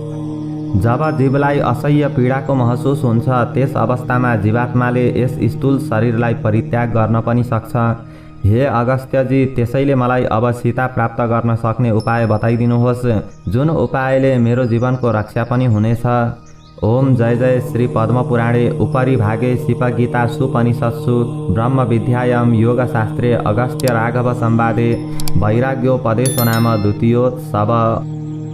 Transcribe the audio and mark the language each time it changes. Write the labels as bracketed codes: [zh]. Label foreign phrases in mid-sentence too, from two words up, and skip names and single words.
[ne] जब जीवलाई असह्य पीडाको महसुस हुन्छ त्यस अवस्थामा जीवात्माले यस स्थूल शरीरलाई परित्याग गर्न पनि सक्छ। हे अगस्त्यजी, त्यसैले मलाई अब सीता प्राप्त गर्न सक्ने उपाय बताइदिनुहोस्, जुन उपायले मेरो जीवनको रक्षा पनि हुनेछ। [sa] ओम जय जय श्री पद्मपुराणे उपरि भागे शिवगीता सुपनिषत्सु ब्रह्म विद्यायां योगशास्त्रे अगस्त्य राघव संवादे वैराग्योपदेशो नाम द्वितीयोत्सव।